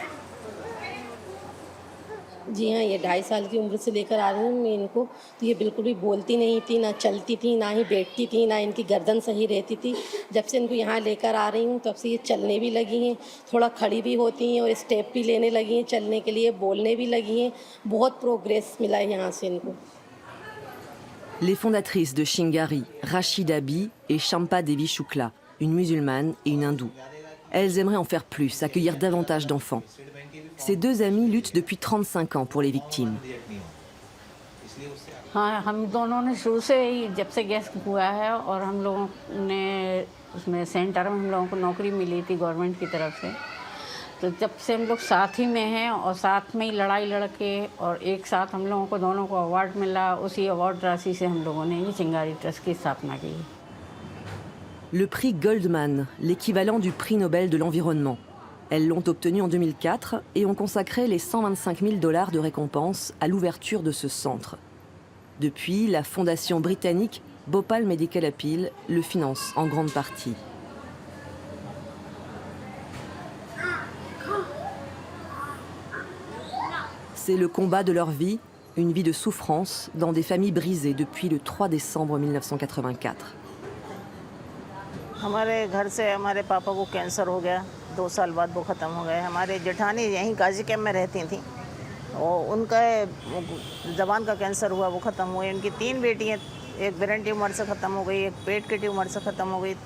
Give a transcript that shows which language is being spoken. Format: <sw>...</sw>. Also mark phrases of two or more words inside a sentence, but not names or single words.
<hi>जी हाँ, ये 2.5 साल की उम्र से लेकर आ रही हूँ मैं इनको। तो ये बिल्कुल भी बोलती नहीं थी, ना चलती थी, ना ही बैठती थी, ना इनकी गर्दन सही रहती थी। जब से इनको यहाँ लेकर आ रही हूँ तब से ये चलने भी लगी हैं, थोड़ा खड़ी भी होती हैं और स्टेप भी लेने लगी हैं, चलने के लिए बोलने भी लगी हैं। बहुत प्रोग्रेस मिला है यहाँ से इनको।</hi> <fr>Les fondatrices de Chingari, Rachida Bi et Champa Devi Shukla, une musulmane et une hindoue. Elles aimeraient en faire plus, accueillir davantage d'enfants. Ces 2 amies luttent depuis 35 ans pour les victimes.</fr> <hi>हाँ, हम दोनों ने शुरू से ही जब से गैस हुआ है और हम लोगों ने उसमें सेंटर में हम लोगों को नौकरी मिली थी गवर्नमेंट की तरफ से। तो जब से हम लोग साथ ही में हैं और साथ में ही लड़ाई लड़के और एक साथ हम लोगों को दोनों को अवार्ड मिला। उसी अवार्ड राशि से हम लोगों ने ये चिंगारी ट्रस्ट की स्थापना की।</hi> <fr>Le prix Goldman, l'équivalent du prix Nobel de l'environnement. Elles l'ont obtenu en 2004 et ont consacré les $125 000 de récompense à l'ouverture de ce centre. Depuis, la fondation britannique Bhopal Medical Appeal le finance en grande partie. C'est le combat de leur vie, une vie de souffrance dans des familles brisées depuis le 3 décembre 1984.</fr> <hi>हमारे घर से हमारे पापा को कैंसर हो गया, 2 साल बाद वो ख़त्म हो गए। हमारे जेठानी यहीं गाजी कैम्प में रहती थी और उनका ज़बान का कैंसर हुआ, वो ख़त्म हुए। उनकी 3 बेटियाँ, एक ब्रेन ट्यूमर से ख़त्म हो गई, एक पेट के ट्यूमर से ख़त्म हो गई।</hi>